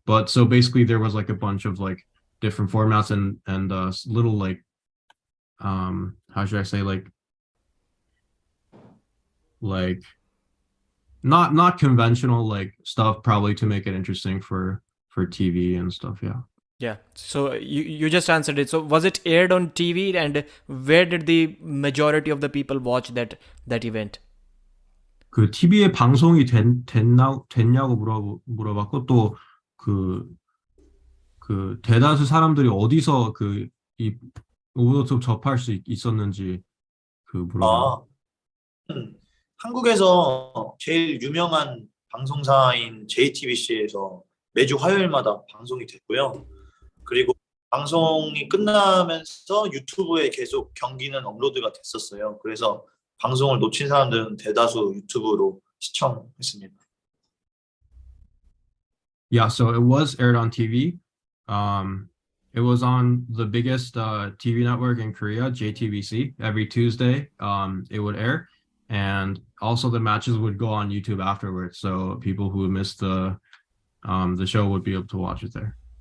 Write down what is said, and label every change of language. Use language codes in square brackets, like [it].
[en] But so basically there was like a bunch of like different formats and little like how should I say, like not conventional like stuff, probably to make it interesting for TV and stuff. Yeah, so you just answered it. So was it aired on TV, and where did the majority of the people watch that event? [ko] 그 TV에 방송이 됐냐고 물어봤고, 또 그 대다수 사람들이 어디서 이 오버더톱 접할 수 있었는지 그 물어봤어요. 한국에서 제일 유명한 방송사인 JTBC에서 매주 화요일마다 방송이 됐고요. 그리고 방송이 끝나면서 유튜브에 계속 경기는 업로드가 됐었어요. 그래서 방송을 놓친 사람들은 대다수 유튜브로 시청했습니다. [en] Yeah, so it was aired on TV. It was on the biggest TV network in Korea, JTBC. Every Tuesday, it would air, and also the matches would go on YouTube afterwards. So people who missed the show would be able to watch it there.